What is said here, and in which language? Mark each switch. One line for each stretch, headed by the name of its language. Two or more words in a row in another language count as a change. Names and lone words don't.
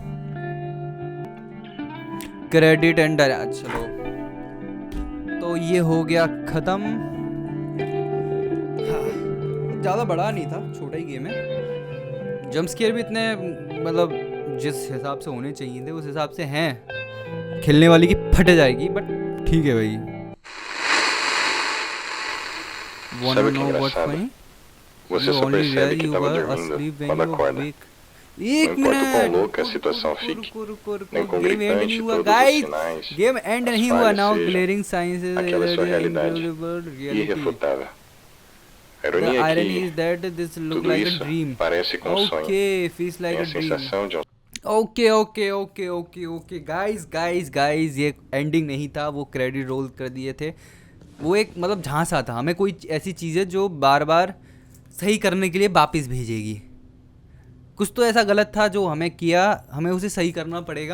English: credit end
Hindi: चलो तो ये हो गया खत्म। ज़्यादा बड़ा नहीं था, छोटा ही गेम है।
English: jump scare
Hindi: भी इतने मतलब जिस हिसाब से होने चाहिए थे उस हिसाब से हैं। खेलने वाली की फट जाएगी बट ठीक है भाई।
Portuguese: Sabe o que é engraçado? Você só percebe que estava dormindo quando acorda.
Hindi: एक
Portuguese: Não importa o quão
Hindi: मिनट,
Portuguese: louca a situação fique, nem quão
English: game end
Portuguese: gritante
Hindi: नहीं हुआ
Portuguese: todos os
Hindi: गाइस,
Portuguese: sinais,
English: game end
Portuguese: as
Hindi: नहीं हुआ।
Portuguese: falhas
Hindi: नाउ
Portuguese: sejam,
English: glaring signs
Portuguese: aquela é sua realidade irrefutável. A
English: The
Portuguese: ironia é
English: irony is
Portuguese: que
English: that this look
Portuguese: tudo
English: like a
Portuguese: isso
English: dream.
Portuguese: parece com um sonho.
English: Okay, feels like
Portuguese: Tem
English: a
Portuguese: a
English: dream.
Portuguese: sensação de um
English: okay guys
Hindi: ये एंडिंग नहीं था, वो
English: credit roll
Hindi: कर दिए थे। वो एक मतलब झांसा था, हमें कोई ऐसी चीज़ है जो बार बार सही करने के लिए वापस भेजेगी। कुछ तो ऐसा गलत था जो हमें किया, हमें उसे सही करना पड़ेगा।